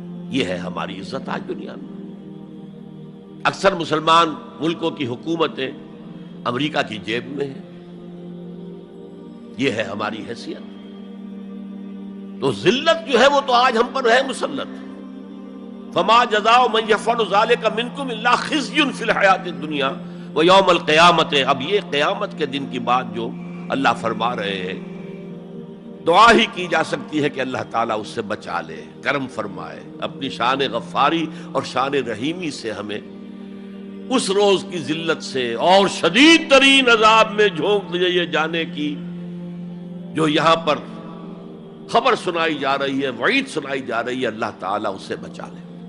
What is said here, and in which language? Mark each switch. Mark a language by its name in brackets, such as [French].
[Urdu] یہ ہے ہماری عزت آج دنیا میں. اکثر مسلمان ملکوں کی حکومتیں امریکہ کی جیب میں ہیں. یہ ہے ہماری حیثیت. تو ذلت جو ہے وہ تو آج ہم پر ہے مسلط. [Arabic] فما جزاء من يفعل ذلك منكم الا خزي في الحیات الدنیا ويوم القیامت. [Urdu] اب یہ قیامت کے دن کی بات جو اللہ فرما رہے ہیں، دعا ہی کی جا سکتی ہے کہ اللہ تعالیٰ اس سے بچا لے، کرم فرمائے، اپنی شان غفاری اور شان رحیمی سے ہمیں اس روز کی ذلت سے اور شدید ترین عذاب میں جھونک دیے جانے کی جو یہاں پر خبر سنائی جا رہی ہے، وعید سنائی جا رہی ہے، اللہ تعالیٰ اس سے بچا لے.